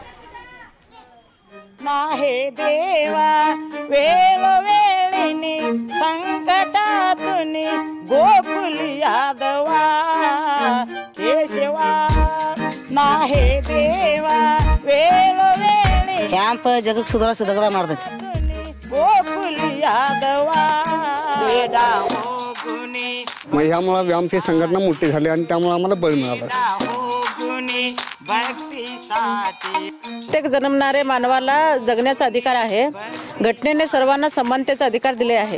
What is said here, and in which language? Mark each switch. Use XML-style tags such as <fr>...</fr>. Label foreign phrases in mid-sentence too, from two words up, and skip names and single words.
<mr>नाही देवा वेळोवेळी संकटातून गोकुल यादवा केशवा. नाही देवा वेळोवेळी</mr> <kn>ಕ್ಯಾಂಪ್ ಜಗಕ್ಕೆ ಸುಧಾರ ಮಾಡ್ತೈತಿ.</kn> <mr>गोकुल यादवा वेडा होगुनी मग ह्यामुळे आमची संघटना मोठी झाली आणि त्यामुळे आम्हाला बळ मिळाला. होगुनी भक्तीसाठी प्रत्येक जन्मणारे मानवाला जगण्याचा अधिकार आहे. घटनेने सर्वांना समानतेचा अधिकार दिले आहे.</mr>